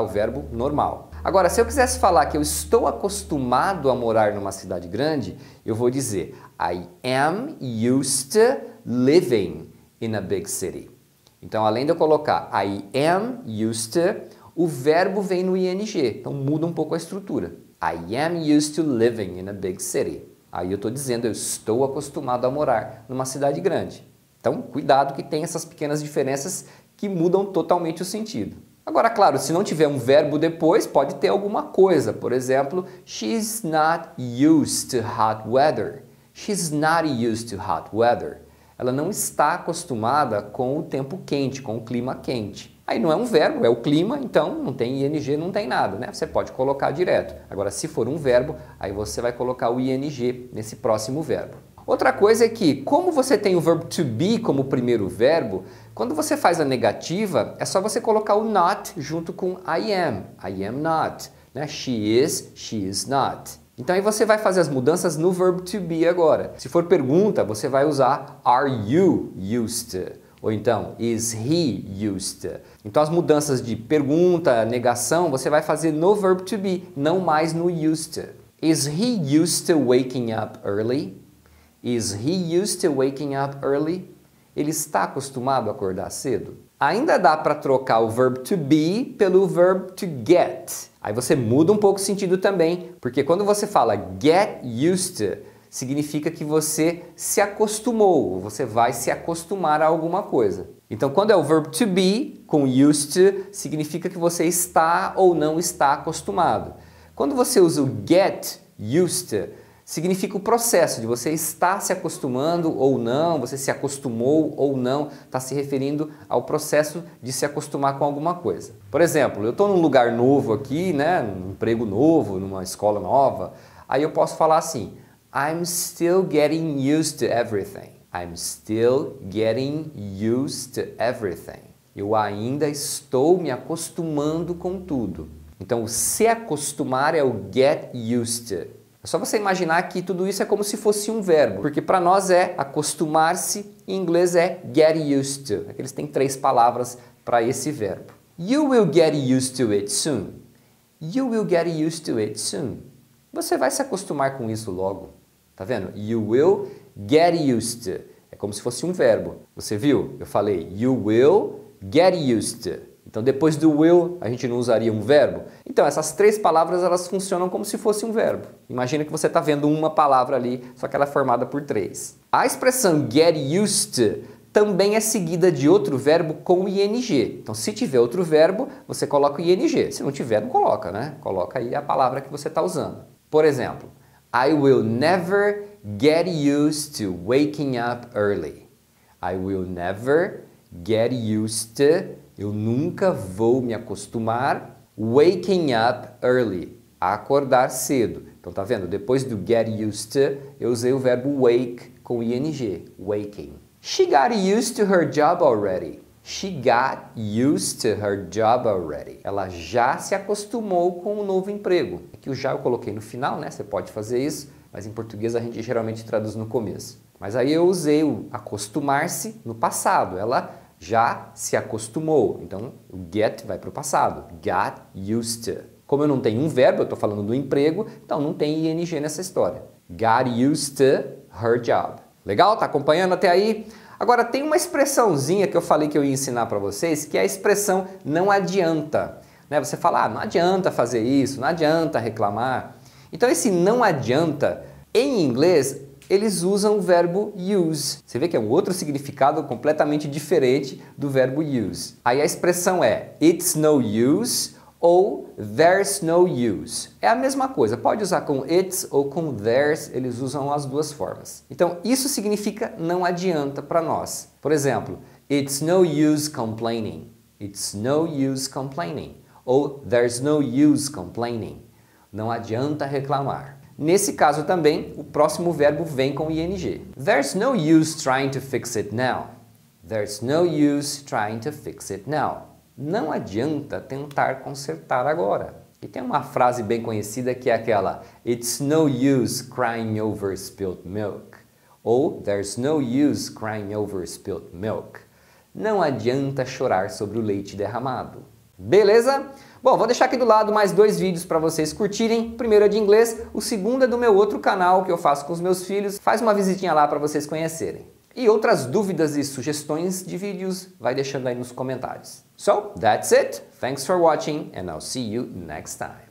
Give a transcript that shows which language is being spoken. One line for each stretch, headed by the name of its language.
Portuguese: O verbo normal. Agora, se eu quisesse falar que eu estou acostumado a morar numa cidade grande, eu vou dizer
English: I am used to living in a big city.
Portuguese: Então, além de eu colocar
English: I am used to,
Portuguese: o verbo vem no ing. Então, muda um pouco a estrutura.
English: I am used to living in a big city.
Portuguese: Aí eu estou dizendo eu estou acostumado a morar numa cidade grande. Então, cuidado que tem essas pequenas diferenças que mudam totalmente o sentido. Agora, claro, se não tiver um verbo depois, pode ter alguma coisa. Por exemplo,
English: she's not used to hot weather. She's not used to hot weather.
Portuguese: Ela não está acostumada com o tempo quente, com o clima quente. Aí não é um verbo, é o clima, então não tem ing, não tem nada, né? Você pode colocar direto. Agora, se for um verbo, aí você vai colocar o ing nesse próximo verbo. Outra coisa é que, como você tem o verbo to be como primeiro verbo, quando você faz a negativa, é só você colocar o not junto com
English: I am not.
Portuguese: Né?
English: She is not.
Portuguese: Então aí você vai fazer as mudanças no verbo to be agora. Se for pergunta, você vai usar
English: are you used to?
Portuguese: Ou então,
English: is he used to?
Portuguese: Então as mudanças de pergunta, negação, você vai fazer no verbo to be, não mais no used to.
English: Is he used to waking up early? Is he used to waking up early?
Portuguese: Ele está acostumado a acordar cedo? Ainda dá para trocar o verbo to be pelo verbo to get. Aí você muda um pouco o sentido também, porque quando você fala
English: get used to,
Portuguese: significa que você se acostumou, você vai se acostumar a alguma coisa. Então, quando é o verbo to be com used to, significa que você está ou não está acostumado. Quando você usa o
English: get used to,
Portuguese: significa o processo de você estar se acostumando ou não, você se acostumou ou não, está se referindo ao processo de se acostumar com alguma coisa. Por exemplo, eu estou num lugar novo aqui, né, num emprego novo, numa escola nova, aí eu posso falar assim,
English: I'm still getting used to everything. I'm still getting used to everything.
Portuguese: Eu ainda estou me acostumando com tudo. Então, o se acostumar é o get used to. É só você imaginar que tudo isso é como se fosse um verbo, porque para nós é acostumar-se, em inglês é get used to. Eles têm 3 palavras para esse verbo.
English: You will get used to it soon. You will get used to it soon.
Portuguese: Você vai se acostumar com isso logo. Tá vendo?
English: You will get used to.
Portuguese: É como se fosse um verbo. Você viu? Eu falei
English: you will Get used to.
Portuguese: Então, depois do will, a gente não usaria um verbo? Então, essas três palavras, elas funcionam como se fosse um verbo. Imagina que você está vendo uma palavra ali, só que ela é formada por três. A expressão get used to também é seguida de outro verbo com ing. Então, se tiver outro verbo, você coloca o ing. Se não tiver, não coloca, né? Coloca aí a palavra que você está usando. Por exemplo,
English: I will never get used to waking up early. I will never get used to...
Portuguese: Eu nunca vou me acostumar
English: waking up early,
Portuguese: a acordar cedo. Então tá vendo? Depois do get used to, eu usei o verbo wake com ing, waking.
English: She got used to her job already. She got used to her job already.
Portuguese: Ela já se acostumou com o novo emprego. Aqui o já eu coloquei no final, né? Você pode fazer isso, mas em português a gente geralmente traduz no começo. Mas aí eu usei o acostumar-se no passado. Ela já se acostumou. Então, o get vai para o passado.
English: Got used to.
Portuguese: Como eu não tenho um verbo, eu estou falando do emprego, então não tem ing nessa história.
English: Got used to her job.
Portuguese: Legal? Tá acompanhando até aí? Agora, tem uma expressãozinha que eu falei que eu ia ensinar para vocês, que é a expressão não adianta. Né? Você fala, não adianta fazer isso, não adianta reclamar. Então, esse não adianta, em inglês, eles usam o verbo use. Você vê que é um outro significado completamente diferente do verbo use. Aí a expressão é
English: it's no use
Portuguese: ou
English: there's no use.
Portuguese: É a mesma coisa, pode usar com it's ou com there's, eles usam as duas formas. Então isso significa não adianta para nós. Por exemplo,
English: it's no use complaining. It's no use complaining.
Portuguese: Ou
English: there's no use complaining.
Portuguese: Não adianta reclamar. Nesse caso também, o próximo verbo vem com ing.
English: There's no use trying to fix it now. There's no use trying to fix it now.
Portuguese: Não adianta tentar consertar agora. E tem uma frase bem conhecida que é aquela
English: It's no use crying over spilt milk.
Portuguese: Ou
English: There's no use crying over spilt milk.
Portuguese: Não adianta chorar sobre o leite derramado. Beleza? Bom, vou deixar aqui do lado mais dois vídeos para vocês curtirem. O primeiro é de inglês, o segundo é do meu outro canal que eu faço com os meus filhos. Faz uma visitinha lá para vocês conhecerem. E outras dúvidas e sugestões de vídeos, vai deixando aí nos comentários.
English: So, that's it. Thanks for watching and I'll see you next time.